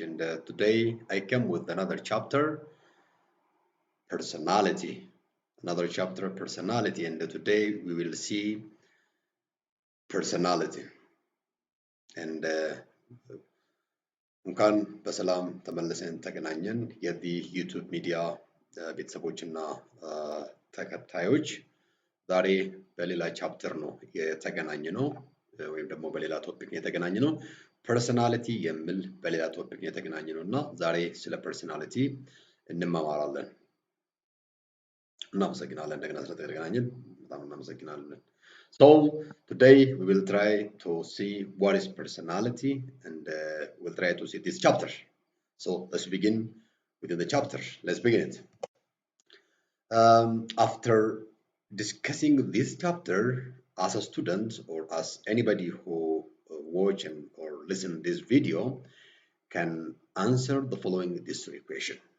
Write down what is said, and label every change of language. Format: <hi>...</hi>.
<en>And today I come with another chapter, personality. Another chapter, personality. And today we will see personality.</en> <am>And እንኳን በሰላም ተመልሰን ተገናኘን የዚህ ዩቲዩብ ሚዲያ ቤተሰቦችና ተከታዮች ዛሬ በሌላ ቻፕተር ነው የተገናኘ ነው ወይም ደግሞ በሌላ ቶፒክ ነው የተገናኘ ነው ፐርሰናሊቲ የሚል በሌላ ቶፒክ ነው የተገናኘ ነውና ዛሬ ስለ ፐርሰናሊቲ እንማማራለን። እናመሰግናለን እንደገና ስለተገናኘን በጣም እናመሰግናለን።</am> <en>So today we will try to see what is personality and we'll try to see this chapter. So let's begin with the chapter. Let's begin it. After discussing this chapter, as a student or as anybody who watch and or listen this video can answer the following this equation.</en>